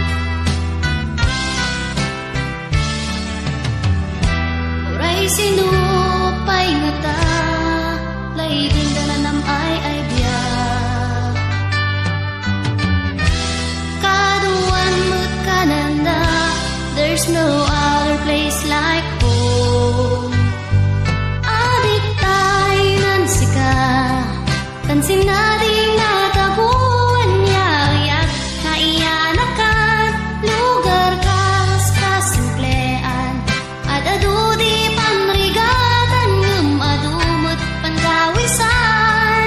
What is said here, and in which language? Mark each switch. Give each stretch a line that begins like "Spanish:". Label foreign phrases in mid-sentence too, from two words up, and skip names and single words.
Iloko: Uray sinupay ngata, laidin ka na nam ay biyak. Kaduan mo't kananda,
English: there's no other place like home.
Iloko: Adik tayo nansika, tansin na di nataguan niya. Ayak naiyanakan, lugar kas kasimplean. At adu di panrigatan, adumot pangawisan.